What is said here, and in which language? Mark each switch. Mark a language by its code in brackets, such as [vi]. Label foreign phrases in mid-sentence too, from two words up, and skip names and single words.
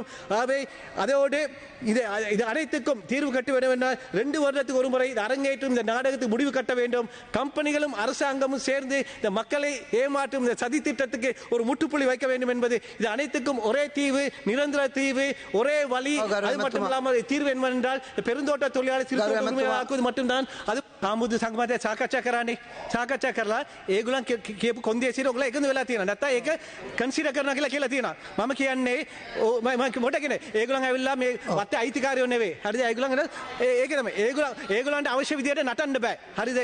[ta] ஆகவே அதோடு இது அனைத்துக்கும் தீர்வு கட்ட வேண்டும் என்றால் 2 வருடத்துக்கு ஒரு முறை இது அரங்கேற்றும் இந்த நாடகத்துக்கு முடிவு கட்ட வேண்டும். கம்பெனிகளும் அரசாங்கமும் சேர்ந்து இந்த மக்களை ஏமாற்றும் இந்த சதி திட்டத்துக்கு ஒரு முற்றுப்புள்ளி வைக்க வேண்டும் என்பது இது அனைத்துக்கும் ஒரே தீர்வு, நிரந்தர தீர்வு, ஒரே வழி. அது மட்டுமில்லாமல் தீர்வு என்னவென்றால் பெருந்தோட்ட தொழிலாளர் மட்டும்தான். [si] அது ආමුදු සංගමයට සාකච්ඡා කරන්නේ. සාකච්ඡා කරලා ඒගොල්ලන් කියපු කොන්දේසියට ඔයගොල්ලෝ එකතු වෙලා තියෙනවා. නැත්නම් ඒක කන්සිඩර් කරනවා කියලා තියෙනවා. මම කියන්නේ මම මොකටද කියන්නේ ඒගොල්ලන් ඇවිල්ලා මේ වත්තේ අයිතිකාරයෝ නෙවෙයි. හරිද? ඒගොල්ලන් ඒක තමයි. ඒගොල්ලන්ට අවශ්‍ය විදියට නටන්න බෑ. හරිද?